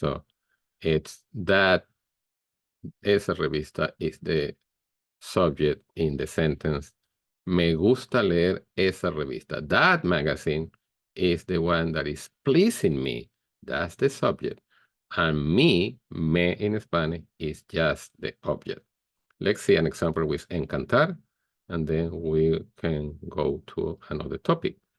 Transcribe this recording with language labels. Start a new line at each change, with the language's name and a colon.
English: So it's that
Spanish: esa revista
English: is the subject in the sentence.
Spanish: Me gusta leer esa revista.
English: That magazine is the one that is pleasing me. That's the subject. And me in Spanish, is just the object. Let's see an example with encantar, and then we can go to another topic.